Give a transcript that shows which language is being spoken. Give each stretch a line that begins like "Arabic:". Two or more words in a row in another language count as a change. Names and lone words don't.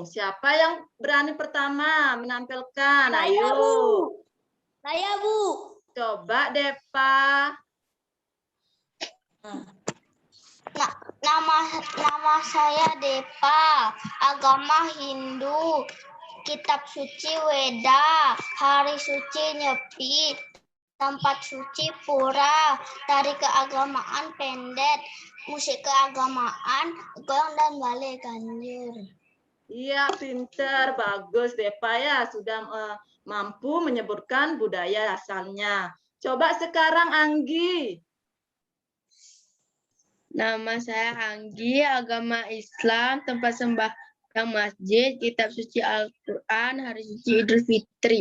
Indonesian: Siapa yang berani pertama menampilkan? Ayo. Saya, Bu. Coba Depa. Nama saya Depa, agama Hindu, kitab suci Weda, hari suci Nyepi, tempat suci Pura, tari keagamaan Pendet, musik keagamaan Gong dan Balai Ganjur. Iya, pinter, bagus Depa ya, sudah mampu menyebutkan budaya asalnya. Coba sekarang Anggi. Nama saya Anggi, agama Islam, tempat sembahyang masjid, kitab suci Al-Quran, hari suci Idul Fitri.